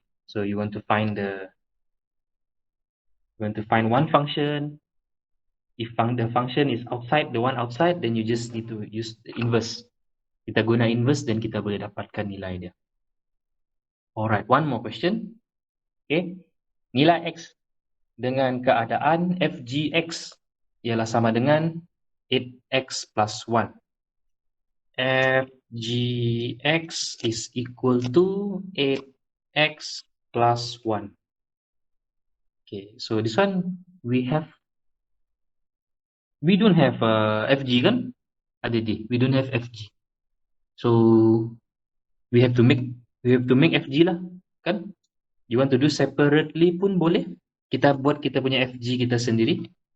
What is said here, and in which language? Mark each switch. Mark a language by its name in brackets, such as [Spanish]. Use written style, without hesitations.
[English] So you want to find one function If the function is outside, the one outside, then you just need to use the inverse. [Malay] Kita guna inverse dan kita boleh dapatkan nilai dia. [English] Alright, one more question. [Malay] Okay, nilai X dengan keadaan FGX ialah sama dengan 8X plus 1. [English] FGX is equal to 8X plus 1. Okay, so this one we don't have FG kan? Ada we don't have FG. So we have to make FG lah, kan? You want to do separately [Malay] pun boleh. Kita buat kita punya FG kita sendiri.